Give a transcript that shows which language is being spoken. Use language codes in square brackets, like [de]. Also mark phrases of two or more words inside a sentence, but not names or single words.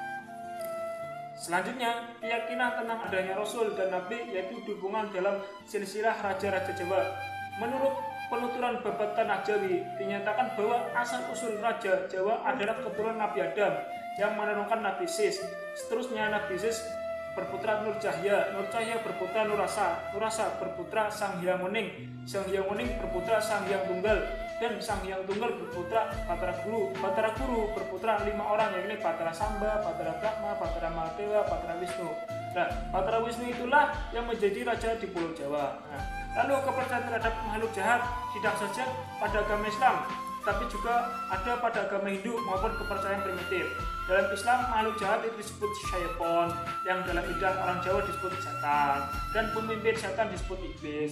[id] Selanjutnya, keyakinan tentang adanya Rasul dan Nabi yaitu dukungan dalam silsilah Raja-Raja Jawa. Menurut penuturan Babat Tanah Jawi, dinyatakan bahwa asal-usul Raja Jawa adalah keturunan Nabi Adam yang menurunkan Nabi Sis. Seterusnya Nabi Sis berputra Nur Cahya berputra Nurasa berputra Sang Hyang Wening berputra Sang Hyang Tunggal, dan Sang Hyang Tunggal berputra Batara Guru berputra 5 orang, yakni Batara Samba, Batara Brahma, Batara Mahadewa, Batara Wisnu. Nah, Batara Wisnu itulah yang menjadi raja di Pulau Jawa. Nah, lalu kepercayaan terhadap makhluk jahat tidak saja pada agama Islam, tapi juga ada pada agama Hindu maupun kepercayaan primitif. Dalam Islam, makhluk jahat itu disebut syaiton, yang dalam lidah orang Jawa disebut setan, dan pemimpin setan disebut iblis.